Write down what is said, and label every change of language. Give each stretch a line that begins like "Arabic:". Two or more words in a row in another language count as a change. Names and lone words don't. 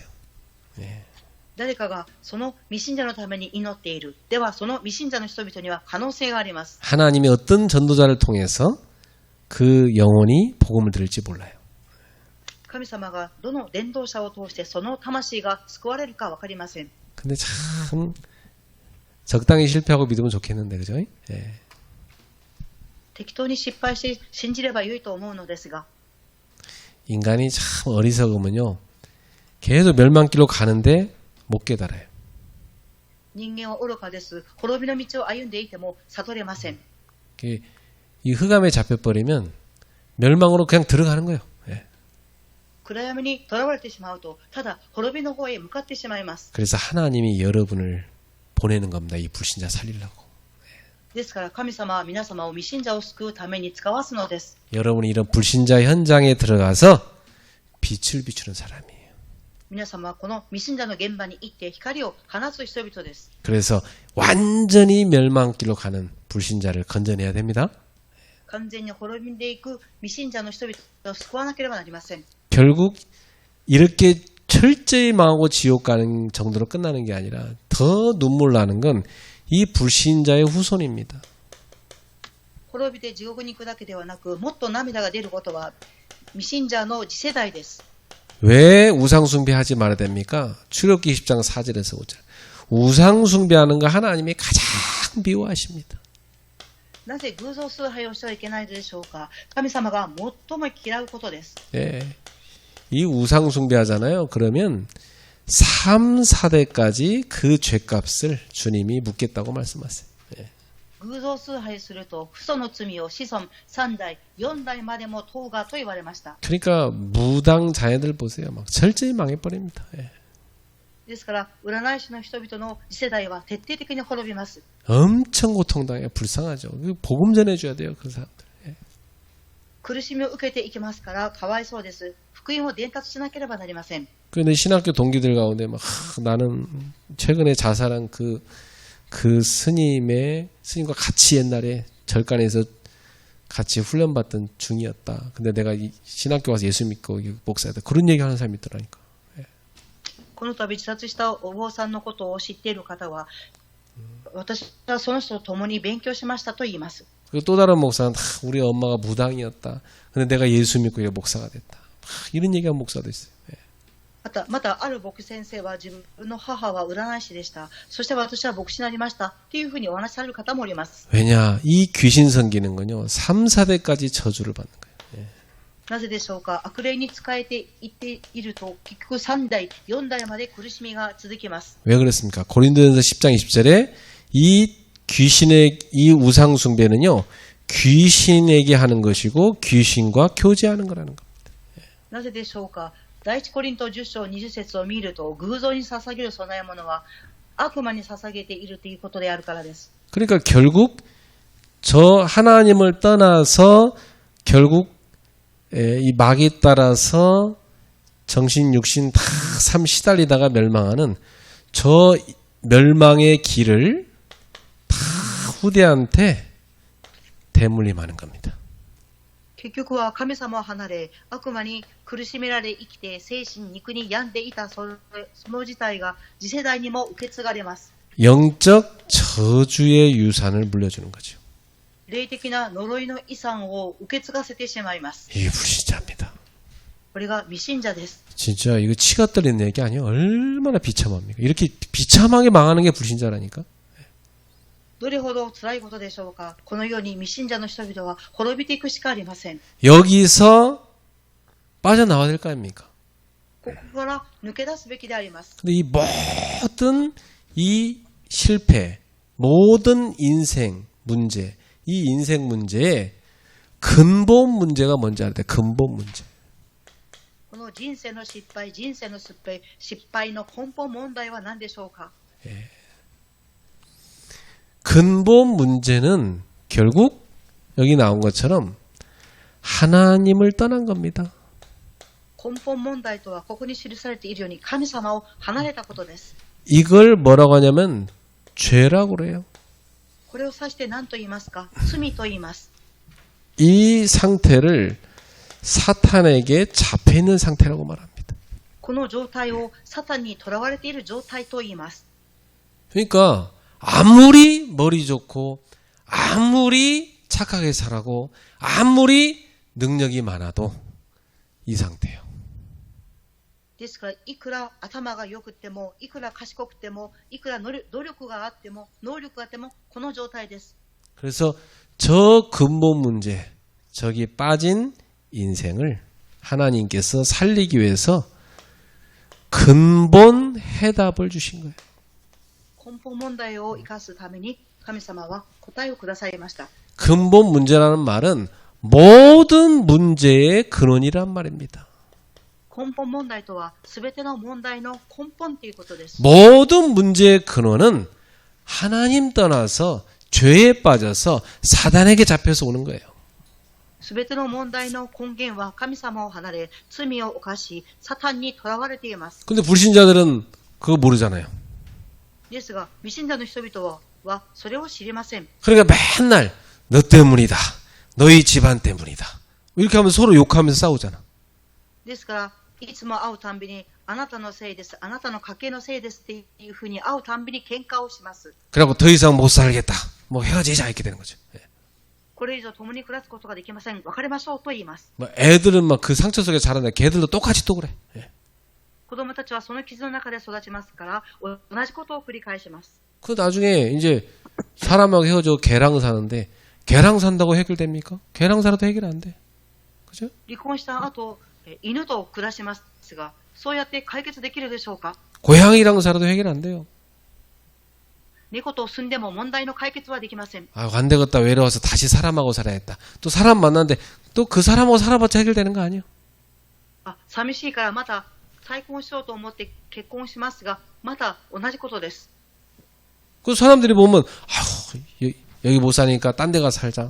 Japanese: 誰かがその未信者のために祈っている。では、その未信者の人々には可能性があります。
Korean: 하나님이 어떤 전도자를 통해서 그 영혼이 복음을 들을지 몰라요.
Japanese: 神様がどの伝道者を通してその魂が救われるか分かりません。
Korean: 근데 참 적당히 실패하고 믿으면 좋겠는데, 그죠? 예.
Japanese: 適当に失敗して信じれば良いと思うのですが、
Korean: 인간이 참 어리석으면요, 계속 멸망길로 가는데 못 깨달아요.
Japanese: 人間は愚かです。滅びの道を歩んでいても悟れません。
Korean: 이 흑암에 잡혀버리면 멸망으로 그냥 들어가는 거예요. 예.
Japanese: 暗闇に囚われてしまうと、ただ滅びの方へ向かってしまいます。
Korean: 그래서 하나님이 여러분을 보내는 겁니다. 이 불신자 살리려고.
Japanese: ですから神様は皆様を未信者を救うために使わすのです。
Korean: 여러분이 이런 불신자 현장에 들어가서 빛을 비추는 사람이에요.
Japanese: 皆様はこの未信者の現場に行って光を放つ人々です。
Korean: 그래서 완전히 멸망길로 가는 불신자를 건져내야 됩니다.
Japanese: 完全に滅びんでいく未信者の人々を救わなければなりません。
Korean: 결국 이렇게 철저히 망하고 지옥 가는 정도로 끝나는 게 아니라 더 눈물 나는 건 이 불신자의 후손입니다.
Japanese: 滅びて地獄に行くだけではなく、もっと涙が出ることは未信者の次世代です。
Korean: 왜 우상숭배하지 말아야 됩니까? 출애굽기 10장 4절에서 5절. 우상숭배하는 거 하나님이 가장 미워하십니다.
Japanese: なぜ偶像崇拝をしてはいけないのでしょうか。神様が最も嫌うことです。
Korean: 예. 이 우상숭배하잖아요. 그러면 3, 4대까지 그 죄값을 주님이 묻겠다고 말씀하세요. 예.
Japanese: 偶像崇拝すると父祖の罪を子孫3代4代までも問うがと言われました。
Korean: 그러니까 무당 자녀들 보세요. 막 철저히 망해버립니다. 예.
Japanese: ですから占い師の人々の次世代は徹底的に滅びます。
Korean: 엄청 고통당해 불쌍하죠. 복음 전해줘야 돼요. 그 사람들. 예.
Japanese: 苦しみを受けていきますからかわいそうです。福音を伝達しなければなりません。
Korean: 그런데 신학교 동기들 가운데 막 나는 최근에 자살한 그 스님과 같이 옛날에 절간에서 같이 훈련받던 중이었다. 근데 내가 이 신학교 와서 예수 믿고 목사다. 그런 얘기 하는 사람이 있더라니까.
Japanese: この度自殺したお坊さんのことを知っている方は、私はその人と共に勉強しましたと言います。
Korean: 그리고 또 다른 목사는 우리 엄마가 무당이었다. 근데 내가 예수 믿고 목사가 됐다. 이런 얘기한 목사도 있어요.
Japanese: またある牧師先生は自分の母は占い師でした。そして私は牧師になりましたというふうにお話しされる方もおります。
Korean: 왜냐? 이 귀신 섬기는 건요. 3, 4대까지 저주를 받는 거예요.
Japanese: なぜでしょうか。悪霊に仕えていっていると結局3代4代まで苦しみが続きます。
Korean: 왜 그렇습니까? 고린도전서 10장 20절에 이 귀신의 이 우상 숭배는요. 귀신에게 하는 것이고 귀신과 교제하는 거라는 겁니다.
Japanese: なぜでしょうか。第一コリント10章20節を見ると偶像に捧げる供え物は悪魔に捧げているということであるからです。
Korean: 그러니까 결국 저 하나님을 떠나서 결국 이 마귀에 따라서 정신 육신 다 삶 시달리다가 멸망하는 저 멸망의 길을 다 후대한테 대물림하는 겁니다.
Japanese: 結局は神様を離れ悪魔に苦しめられ生きて精神肉に病んでいたその事態が次世代にも受け継がれます。
Korean: 영적 저주의 유산을 물려주는 거죠.
Japanese: 霊的な呪いの遺産を受け継がせてしまいます。
Korean: 이게 불신자입니다.
Japanese: これが未信者です。
Korean: 진짜 이거 치가 떨리는 얘기 아니에요? 얼마나 비참합니까? 이렇게 비참하게 망하는 게 불신자라니까.
Japanese: どれほど辛いことでしょうか。このように未信者の人々は滅びていくしかありません。
Korean: 여기서 빠져나와야 될 거 아닙니까?
Japanese: ここから抜け出すべきであります。
Korean: 근데 이 모든 이 실패, 모든 인생 문제, 이 인생 문제의 근본 문제가 뭔지 알아야 돼. 근본 문제.
Japanese: この人生の失敗の根本問題は何でしょうか。
Korean: 근본 문제는 결국 여기 나온 것처럼 하나님을 떠난 겁니다.
Japanese: 根本問題とはここに記されているように神様を離れたことです。
Korean: 이걸 뭐라고 하냐면 죄라고 그래요.
Japanese: これを指して何と言いますか？罪と言います。
Korean: 이 상태를 사탄에게 잡혀 있는 상태라고 말합니다.
Japanese: この状態をサタンに囚われている状態と言います。
Korean: 그러니까 아무리 머리 좋고 아무리 착하게 살아고 아무리 능력이 많아도 이 상태예요.
Japanese: ですから、いくら頭が良くても、いくら賢くても、いくら努力があっても、能力があっても、この状態です。
Korean: 그래서 저 근본 문제, 저기 빠진 인생을 하나님께서 살리기 위해서 근본 해답을 주신 거예요.
Japanese: 根本問題を生かすために、神様は答えをくださいました。
Korean: 근본 문제라는 말은 모든 문제의 근원이란 말입니다.
Japanese: 根本問題とは、すべての問題の根本ということです。
Korean: 모든 문제의 근원은 하나님 떠나서 죄에 빠져서 사단에게 잡혀서 오는 거예요.
Japanese: すべての問題の根源は神様を離れ、罪を犯し、サタンに囚われています。
Korean: 근데 불신자들은 그거 모르잖아요.
Japanese: ですが、未信者の人々はそれを知りません。
Korean: 그러니까 맨날 너 때문이다. 너희 집안 때문이다. 이렇게 하면 서로 욕하면서 싸우잖아.
Japanese: ですから、いつも会うたんびに、あなたのせいです、あなたの家系のせいですっていうふうに会うたんびに喧嘩をします。
Korean: 그래갖고 더 이상 못 살겠다. 뭐 헤어지자 이렇게 되는 거죠. 예.
Japanese: これ以上共に暮らすことができません。別れましょうと言います。
Korean: 뭐 애들은 막 그 상처 속에 자라는데 걔들도 똑같이 또 그래. 예.
Japanese: 子供たちはその傷の中で育ちますから、同じことを繰り返します。
Korean: 그 나중에 이제 사람하고 헤어져 개랑 사는데 개랑 산다고 해결됩니까? 개랑 살아도 해결 안 돼. 그죠?
Japanese: 離婚した後、犬と暮らしますが、そうやって解決できるでしょうか？
Korean: 고양이랑 살아도 해결 안 돼요.
Japanese: 猫と住んでも問題の解決はできません。
Korean: 아, 안 되겠다. 외로워서 다시 사람하고 살아야겠다. 또 사람 만났는데 또 그 사람하고 살아봤자 해결되는 거 아니에요?
Japanese: 寂しいからまた再婚しようと思って結婚しますが、また同じことです。
Korean: 그 사람들이 보면 아휴, 여기 못 사니까 딴 데 가서 살자.